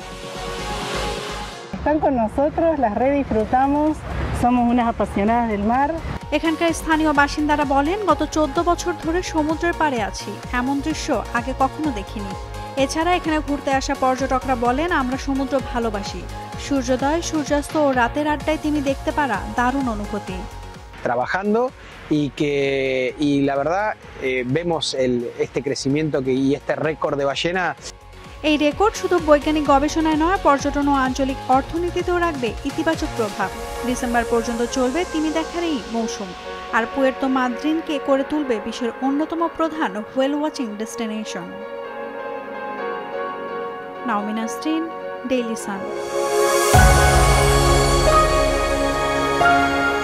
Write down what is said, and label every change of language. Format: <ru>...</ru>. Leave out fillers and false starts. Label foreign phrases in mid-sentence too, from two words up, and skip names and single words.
<bn>এখানকার স্থানীয় বাসিন্দারা বলেন, গত 14 বছর ধরে সমুদ্রের পাড়ে আছি, এমন দৃশ্য আগে কখনো দেখিনি। এছাড়া এখানে ঘুরতে আসা পর্যটকরা বলেন, আমরা সমুদ্র ভালোবাসি। সূর্যোদয়, সূর্যাস্ত ও রাতের আড্ডায় তিনি দেখতে পারা দারুণ অনুভূতি।</bn> <es>Trabajando y la verdad vemos este crecimiento y este récord de ballena.</es> <bn>এই রেকর্ড শুধু বৈজ্ঞানিক গবেষণায় নয়, পর্যটন ও আঞ্চলিক অর্থনীতিতেও রাখবে ইতিবাচক প্রভাব। ডিসেম্বর পর্যন্ত চলবে তিমি দেখার এই মৌসুম, আর পুয়ের্তো মাদ্রিনকে করে তুলবে বিশ্বের অন্যতম প্রধান</bn> <en>whale watching destination.</en> <bn>নাওমি নাসরিন, ডেইলি সান।</bn>